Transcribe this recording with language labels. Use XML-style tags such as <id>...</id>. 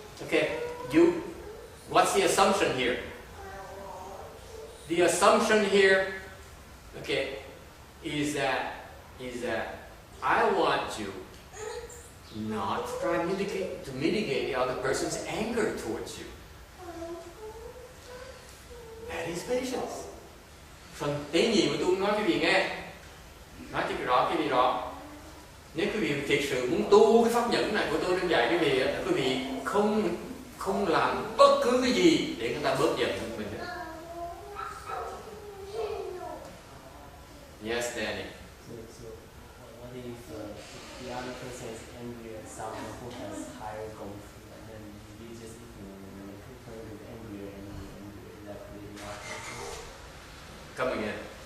<en>Okay, what's the assumption here? The assumption here, okay, is that I want you not to try to mitigate the other person's anger towards you. That is patience.</en> <vi>Phần tế nhị mà tôi nói quý vị nghe, nói cho quý vị rõ. Nếu quý vị thực sự muốn tu cái pháp nhẫn này của tôi đang dạy quý vị không làm bất cứ cái gì để người ta bớt giận mình.</vi> <en>Yes, Danny. So what if the other person is angry at someone who has higher goals, and then you just ignore them and people with angry, is that creating offenses? Come again.</en>